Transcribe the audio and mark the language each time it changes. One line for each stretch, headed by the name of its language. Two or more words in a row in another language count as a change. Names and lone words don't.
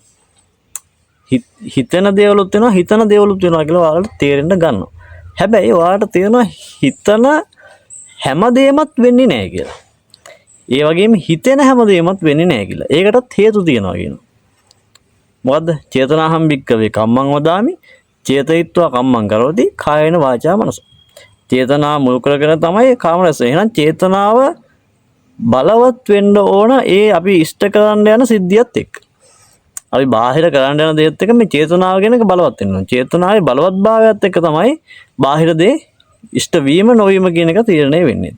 Sinhala: හිතෙන දේවලුත් වෙනවා හිතන දේවලුත් වෙනවා කියලා ඔයාලට තේරෙන්න ගන්නවා. හැබැයි ඔයාලට තේරෙනවා හිතන හැමදේමත් වෙන්නේ නෑ කියලා. ඒ වගේම හිතෙන හැමදේමත් වෙන්නේ නෑ කියලා. ඒකටත් හේතු තියෙනවා කියනවා. මොකද්ද?
Pali: චේතනාහම් භික්කවේ කම්මං වදාමි චේතයිත්වා කම්මං කරෝති කායේන වාචා මනස.
Sinhala: චේතනා මුල් කරගෙන තමයි කාම රස. එහෙනම් චේතනාව බලවත් වෙන්න ඕන ඒ අපි ඉෂ්ට කරන්න යන සිද්ධියත් එක්ක. අපි බාහිර කරන්න යන දේත් එක්ක මේ චේතනාව කියන එක බලවත් වෙන්න ඕන. චේතනාවේ බලවත්භාවයත් එක්ක තමයි බාහිර දේ ඉෂ්ට වීම නොවීම කියන එක තීරණය වෙන්නේ.